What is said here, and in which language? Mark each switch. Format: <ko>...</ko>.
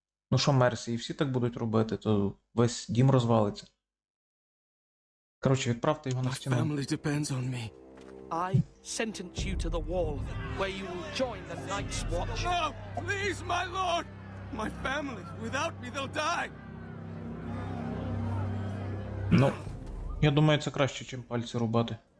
<uk>Ну що, Мерсі, і всі так будуть робити, то весь дім розвалиться. Коротше, відправте його на стіну.</uk> <en>Family depends on me. I sentence you to the wall, where you will join the Night's Watch. No, please, my lord. My family, without me, they'll die.</en> <uk>Ну, я думаю, це краще, чим пальці рубати.</uk>